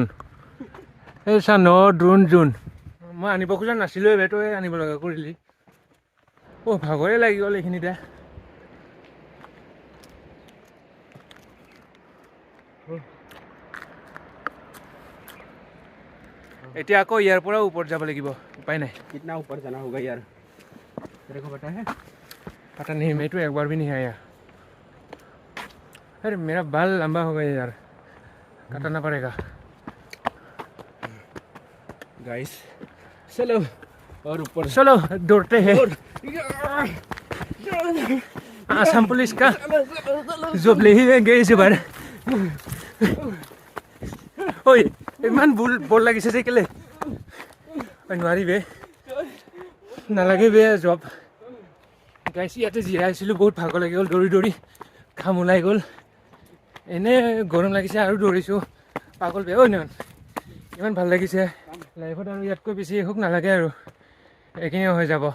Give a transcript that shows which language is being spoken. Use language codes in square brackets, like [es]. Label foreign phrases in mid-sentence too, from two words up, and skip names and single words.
[as] এই চা ন ড্ৰোন জোন, মই আনিব খোজা নাছিলোঁ, বে তই আনিব লগা কৰিলি। ভাগৰে লাগি গ'ল এইখিনিতে। এতিয়া আকৌ ইয়াৰ পৰা ওপৰত যাব লাগিব, উপায় নাই। [hi] कितना ऊपर जाना होगा यार, तेरे को पता है? पता नहीं, मैं तो एक बार भी नहीं आया। अरे मेरा बाल लंबा हो गया यार, काटना पड़ेगा। गाइस चलो और ऊपर चलो दौड़ते हैं। आसाम पुलिस का जॉब ले ही गए इस बार। [as] অ' ইমান বল লাগিছে যে কেলে নোৱাৰি বে, নালাগে বে জব। গাইছ ইয়াতে জিৰাই আছিলোঁ, বহুত ভাগৰ লাগি গ'ল, দৌৰি দৌৰি ঘাম ওলাই গ'ল। এনে গৰম লাগিছে আৰু দৌৰিছোঁ, পাগল বে। নহয় ইমান ভাল লাগিছে লাইফত, আৰু ইয়াতকৈ বেছি সুখ নালাগে আৰু, এইখিনিও হৈ যাব।